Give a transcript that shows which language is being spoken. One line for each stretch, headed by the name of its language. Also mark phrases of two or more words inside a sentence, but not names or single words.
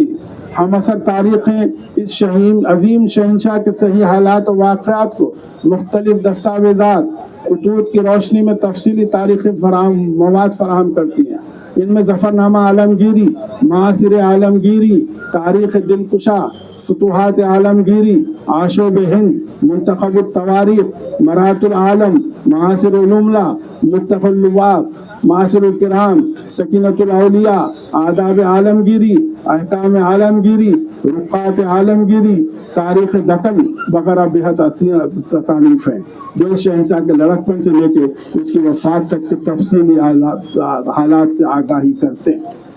Urdu: ہم اثر تاریخیں اس عظیم شہنشاہ کے صحیح حالات و واقعات کو مختلف دستاویزات، خطوط کی روشنی میں تفصیلی تاریخی مواد فراہم کرتی ہیں۔ ان میں ظفرنامہ عالمگیری، معاصر عالمگیری، تاریخ دلکشا، فتوحات عالمگیری، آشوب ہند، منتخب التواریخ، مرات العالم، معاصر الاملا، مفتخ اللواء، معاصر الکرام، سکینۃ الاولیاء، آداب عالمگیری، احکام عالمگیری، رقعات عالمگیری، تاریخ دکن وغیرہ بہت تصانیف ہیں جو اس شہنشاہ کے لڑکپن سے لے کے اس کی وفات تک کے تفصیلی حالات سے آگاہی کرتے ہیں۔